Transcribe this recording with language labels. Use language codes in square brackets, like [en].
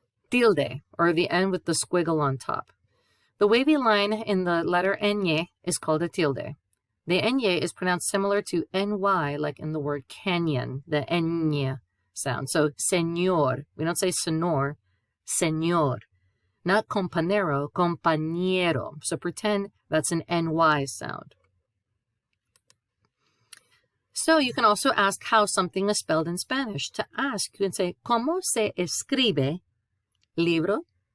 [en] Tilde, or the end with the squiggle on top. The wavy line in the letter Enye is called a tilde. The Enye is pronounced similar to NY, like in the word canyon, the Enye sound. So, señor, we don't say senor, señor. Not compañero, compañero. So pretend that's an NY sound. So you can also ask how something is spelled in Spanish. To ask, you can say, [es] ¿Cómo se escribe libro?